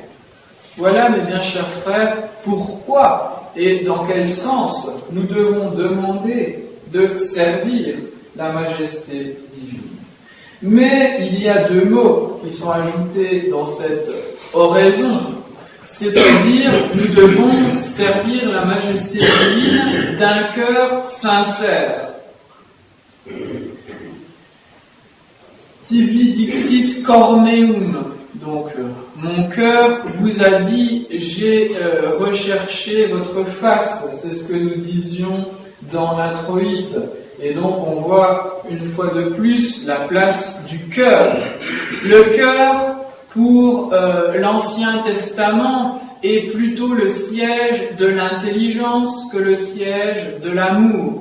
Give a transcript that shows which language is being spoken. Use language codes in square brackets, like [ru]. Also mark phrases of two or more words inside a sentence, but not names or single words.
[fr] Voilà, mes bien chers frères, pourquoi et dans quel sens nous devons demander de servir la majesté divine. Mais il y a deux mots qui sont ajoutés dans cette oraison, c'est-à-dire nous devons servir la majesté divine d'un cœur sincère. [la] Tibi dixit cor meum. [fr] Donc, mon cœur vous a dit, j'ai recherché votre face. C'est ce que nous disions dans l'introïte. Et donc, on voit une fois de plus la place du cœur. Le cœur, pour l'Ancien Testament, est plutôt le siège de l'intelligence que le siège de l'amour.